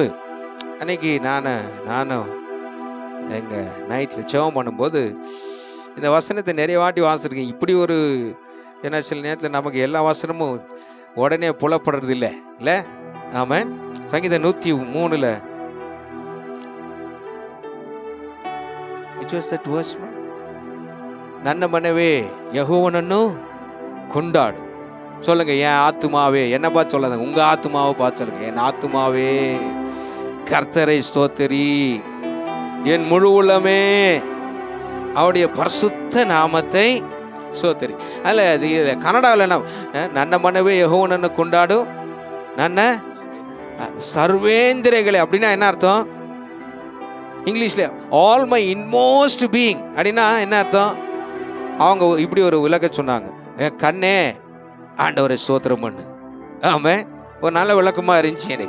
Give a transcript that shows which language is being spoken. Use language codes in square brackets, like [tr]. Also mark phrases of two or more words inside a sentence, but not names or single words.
[ta] அன்னைக்கு நானும் எங்க நைட்ல ஜெபம் பண்ணும்போது இந்த வசனத்தை நிறைய வாட்டி வாசிருக்கேன். இப்படி ஒரு ஏன்னா சில நேரத்தில் நமக்கு எல்லா வசனமும் உடனே புலப்படுறது இல்லை. ஆமென். [kn] சங்கீதம் 103 ನನ್ನ ಮನವೇ ಯೆಹೋವನನ್ನು ಕೊಂಡಾಡು. [ta] சொல்லுங்க, என் ஆத்துமாவே. என்ன பார்த்து சொல்லாத, உங்க ஆத்துமாவை பார்த்து சொல்லுங்க. என் ஆத்துமாவே கர்த்தரை ஸ்தோத்திரி, என் முழு உள்ளமே அவருடைய பரிசுத்த நாமத்தை ஸ்தோத்திரி. அல்ல அது கன்னடாவில் என்ன, [kn] ನನ್ನ ಮನವೇ ಯೆಹೋವನನ್ನು ಕೊಂಡಾಡು, ನನ್ನ [ta] சர்வேந்திரங்களே அப்படின்னா என்ன அர்த்தம்? இங்கிலீஷ்ல [en] all my inmost being [ta] அப்படின்னா என்ன அர்த்தம்? அவங்க இப்படி ஒரு விளக்க சொன்னாங்க. என் கண்ணே ஆண்டவரை ஸ்தோத்திரம் பண்ணு. ஆமாம், ஒரு நல்ல விளக்கமா இருந்துச்சு எனக்கு.